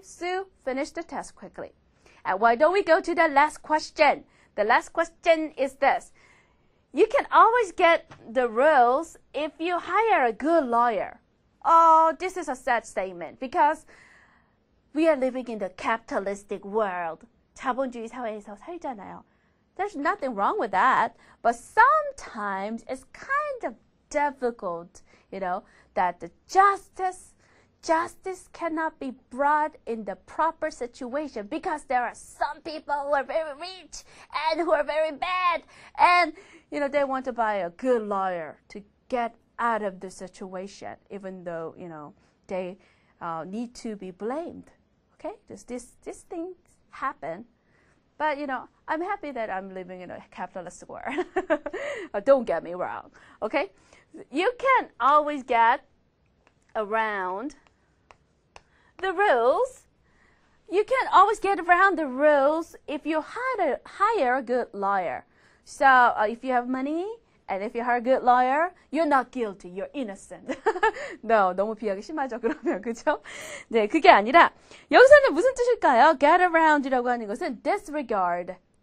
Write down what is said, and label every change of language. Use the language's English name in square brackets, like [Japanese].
[English] Sue finished the test quickly. And why don't we go to the last question? The last question is this. You can always get the rules if you hire a good lawyer. Oh, this is a sad statement because we are living in the capitalistic world. [Korean] 자본주의 사회에서 살잖아요. [English] There's nothing wrong with that. But sometimes it's kind of difficult, that the justice cannot be brought in the proper situation because there are some people who are very rich and who are very bad. And, they want to buy a good lawyer to get out of the situation, even though, they need to be blamed. Okay, these things happen. But, I'm happy that I'm living in a capitalist world. Don't get me wrong. Okay, you can always get around the rules. You can always get around the rules if you hire a good lawyer. So if you have money and if you hire a good lawyer, you're not guilty. You're innocent. [Korean] No, 너무 비하기 심하죠. 그러면 그죠? 네, 그게 아니라 여기서는 무슨 뜻일까요? Get around이라고 하는 것은 disregard.